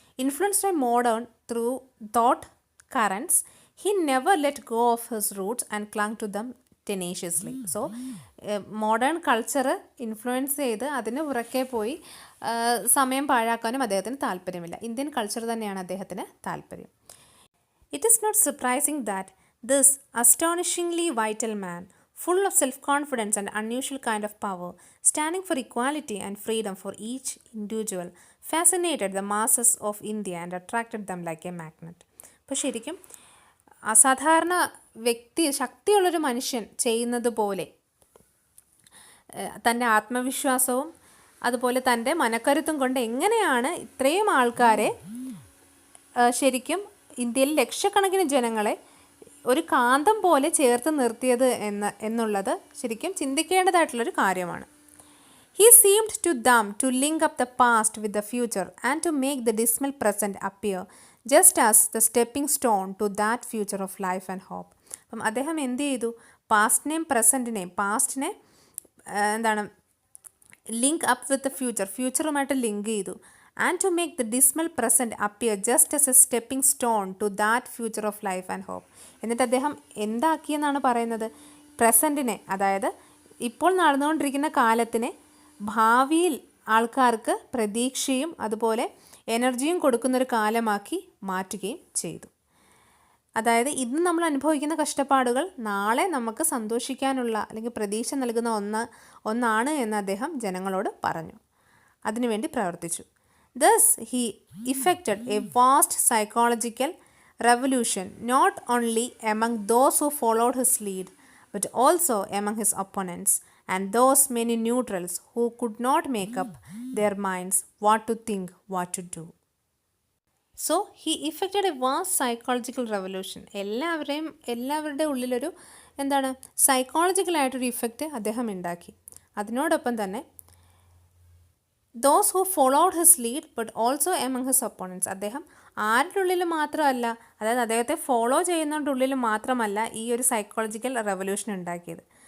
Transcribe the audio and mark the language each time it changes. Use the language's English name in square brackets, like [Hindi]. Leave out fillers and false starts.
[English] Influenced by modern through thought currents, he never let go of his roots and clung to them tenaciously. [Malayalam] So modern culture influence ചെയ്ത് അതിന് ഉറക്കെ പോയി സമയം പാഴാക്കാനും അദ്ദേഹത്തിന് താല്പര്യമില്ല. Indian culture തന്നെയാണ് അദ്ദേഹത്തിന് താല്പര്യം. [English] It is not surprising that this astonishingly vital man, full of self-confidence and unusual kind of power, standing for equality and freedom for each individual, fascinated the masses of India and attracted them like a magnet. [Malayalam] അപ്പോൾ ശരിക്കും അസാധാരണ ശക്തിയുള്ളൊരു മനുഷ്യൻ ചെയ്യുന്നത് പോലെ തൻ്റെ ആത്മവിശ്വാസവും അതുപോലെ തൻ്റെ മനക്കരുത്തും കൊണ്ട് എങ്ങനെയാണ് ഇത്രയും ആൾക്കാരെ ശരിക്കും ഇന്ത്യയിൽ ലക്ഷക്കണക്കിന് ജനങ്ങളെ ഒരു കാന്തം പോലെ ചേർത്ത് നിർത്തിയത് എന്നുള്ളത് ശരിക്കും ചിന്തിക്കേണ്ടതായിട്ടുള്ളൊരു കാര്യമാണ്. [English] He seemed to them to link up the past with the future and to make the dismal present appear just as the stepping stone to that future of life and hope. [Malayalam] അപ്പം അദ്ദേഹം എന്ത് ചെയ്തു? പാസ്റ്റിനെയും പാസ്റ്റിനെ എന്താണ് link up with ഫ്യൂച്ചറുമായിട്ട് link ചെയ്തു. [English] And to make the dismal present appear just as a stepping stone to that future of life and hope. [Malayalam] എന്നിട്ട് അദ്ദേഹം എന്താക്കിയെന്നാണ് പറയുന്നത്? പ്രസൻറ്റിനെ, അതായത് ഇപ്പോൾ നടന്നുകൊണ്ടിരിക്കുന്ന കാലത്തിനെ ഭാവിയിൽ ആൾക്കാർക്ക് പ്രതീക്ഷയും അതുപോലെ എനർജിയും കൊടുക്കുന്നൊരു കാലമാക്കി മാറ്റുകയും ചെയ്തു. അതായത് ഇന്ന് നമ്മൾ അനുഭവിക്കുന്ന കഷ്ടപ്പാടുകൾ നാളെ നമുക്ക് സന്തോഷിക്കാനുള്ള അല്ലെങ്കിൽ പ്രതീക്ഷ നൽകുന്ന ഒന്നാണ് എന്ന് അദ്ദേഹം ജനങ്ങളോട് പറഞ്ഞു. അതിനുവേണ്ടി പ്രവർത്തിച്ചു. [English] Thus he effected a vast psychological revolution not only among those who followed his lead but also among his opponents and those many neutrals who could not make up their minds what to think, what to do. So he effected a vast psychological revolution. [Malayalam] എല്ലാവരുടെ ഉള്ളിലൊരു എന്താണ് സൈക്കോളജിക്കലായിട്ടൊരു effect അദ്ദേഹം ഉണ്ടാക്കി. [English] അതിനോടൊപ്പം തന്നെ those who followed his lead but also among his opponents. [Malayalam] അദ്ദേഹം ആരുടെ ഉള്ളിൽ മാത്രമല്ല, അതായത് അദ്ദേഹത്തെ ഫോളോ ചെയ്യുന്നവരുടെ ഉള്ളിൽ മാത്രമല്ല ഈ ഒരു സൈക്കോളജിക്കൽ റെവല്യൂഷൻ ഉണ്ടാക്കിയത്.